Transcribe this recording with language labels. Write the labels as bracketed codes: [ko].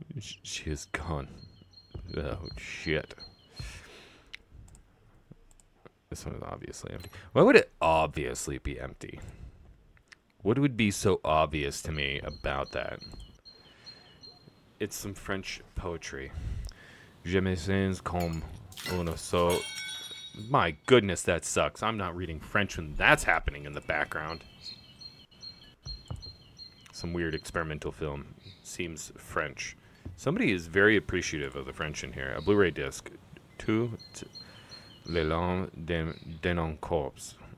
[en] She is gone. Oh, shit. This one is obviously empty. Why would it obviously be empty? What would be so obvious to me about that? It's some French poetry. [fr] Je me sens comme un oiseau. [en] My goodness, that sucks. I'm not reading French when that's happening in the background. Some weird experimental film. Seems French. Somebody is very appreciative of the French in here. A Blu-ray disc. [fr] Les Larmes d'un Corps.